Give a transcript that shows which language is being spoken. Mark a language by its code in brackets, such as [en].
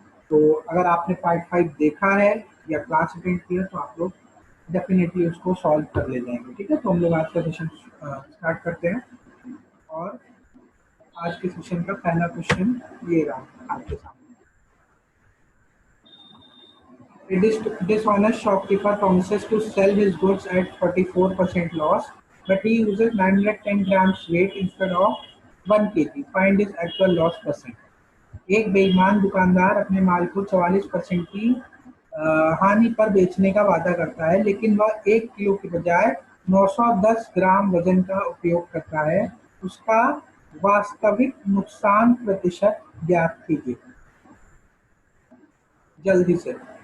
[hi] तो अगर आपने पार्ट 5 देखा है या क्लास अटेंड किया तो आप लोग डेफिनेटली उसको सॉल्व कर ले जाएंगे। ठीक है? तो हम लोग आज का सेशन स्टार्ट करते हैं। और आज के सेशन का पहला क्वेश्चन ये रहा आपके सामने। [en] A dishonest shopkeeper promises to sell his goods at 44% loss, but he uses 910 grams weight instead of 1 kg. Find his actual loss percent. [hi] एक बेईमान दुकानदार अपने माल को 44% की हानि पर बेचने का वादा करता है, लेकिन वह 1 किलो के बजाय 910 ग्राम वजन का उपयोग करता है। उसका वास्तविक नुकसान प्रतिशत ज्ञात कीजिए जल्दी से।